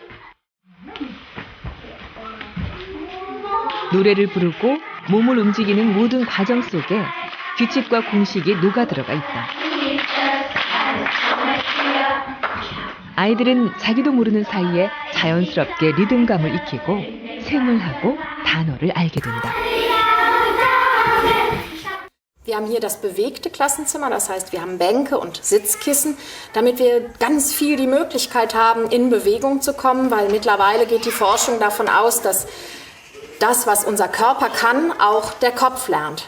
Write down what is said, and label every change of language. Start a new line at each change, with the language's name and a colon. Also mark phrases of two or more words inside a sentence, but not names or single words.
Korean: 노래를 부르고 몸을 움직이는 모든 과정 속에 규칙과 공식이 녹아들어가 있다. 아이들은 자기도 모르는 사이에 자연스럽게 리듬감을 익히고 생활하고 단어를 알게 된다.
German: Wir haben hier das bewegte Klassenzimmer, das heißt, wir haben Bänke und Sitzkissen, damit wir ganz viel die Möglichkeit haben, in Bewegung zu kommen, weil mittlerweile geht die Forschung davon aus, dass das, was unser Körper kann, auch der Kopf lernt.